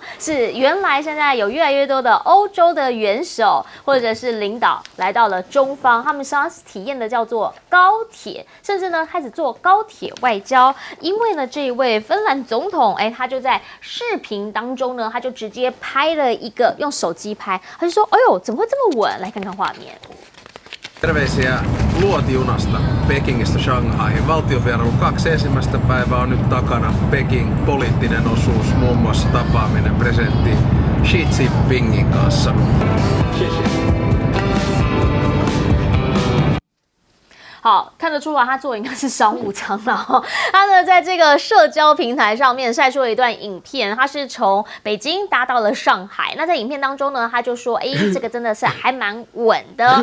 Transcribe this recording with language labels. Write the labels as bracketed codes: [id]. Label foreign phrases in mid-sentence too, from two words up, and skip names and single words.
[zh] 是原来现在有越来越多的欧洲的元首或者是领导来到了中方，他们想要体验的叫做高铁，甚至呢开始做高铁外交。因为呢，这一位芬兰总统，他就在视频当中呢，他就直接拍了一个用手机拍，他就说：“哎呦，怎么会这么稳？”来看看画面。 [fi] Terveisiä luotijunasta Pekingistä Shanghaihin. Valtiovierailu 2 ensimmäistä päivää on nyt takana. Peking poliittinen osuus, muun muassa tapaaminen presidentti Xi Jinpingin kanssa. [zh] 好，看得出来他坐应该是商务舱了他呢，在这个社交平台上面晒出了一段影片，他是从北京搭到了上海。那在影片当中呢，他就说：“这个真的是还蛮稳的。”